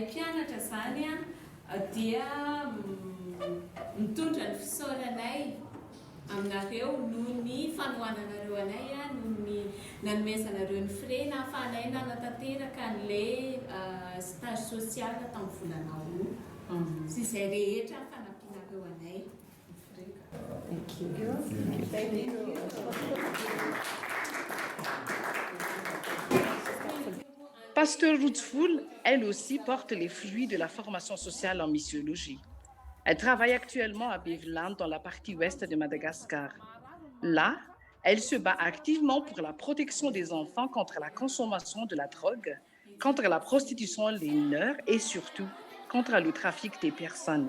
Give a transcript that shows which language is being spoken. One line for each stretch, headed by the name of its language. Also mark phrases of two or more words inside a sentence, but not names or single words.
Malagasy: Mpianatra zany dia mitondra ny fisaoranay aminareo noho ny fanohananareo anay noho ny nanomezanareo ny frais na ahafahanay nanatanteraka an'ilay
French: stage social
Malagasy: tamin'ny volana roa sy izay rehetra fanampianareo anay.
French: Pasteur Rudzful, elle aussi, porte les fruits de la formation sociale en missiologie. Elle travaille actuellement à Beveland, dans la partie ouest de Madagascar. Là, elle se bat activement pour la protection des enfants contre la consommation de la drogue, contre la prostitution des mineurs et surtout contre le trafic des personnes.